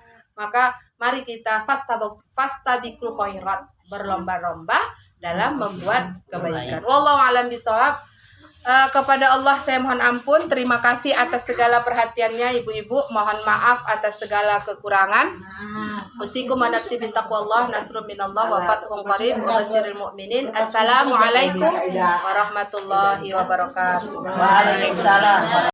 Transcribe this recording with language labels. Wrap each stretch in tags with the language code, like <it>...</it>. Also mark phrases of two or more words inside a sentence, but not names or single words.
<id>Maka mari kita</id> <ar>فاستبقوا الخيرات,</ar> <id>berlomba-lomba dalam membuat kebaikan.</id> <ar>والله أعلم بالصواب.</ar> <id>Kepada Allah saya mohon ampun, terima kasih atas segala perhatiannya ibu-ibu, mohon maaf atas segala kekurangan.</id> <ar>أوصيكم ونفسي بتقوى الله نصر من الله وفتح قريب وبشر المؤمنين. السلام عليكم ورحمة الله وبركاته. وعليكم السلام.</ar>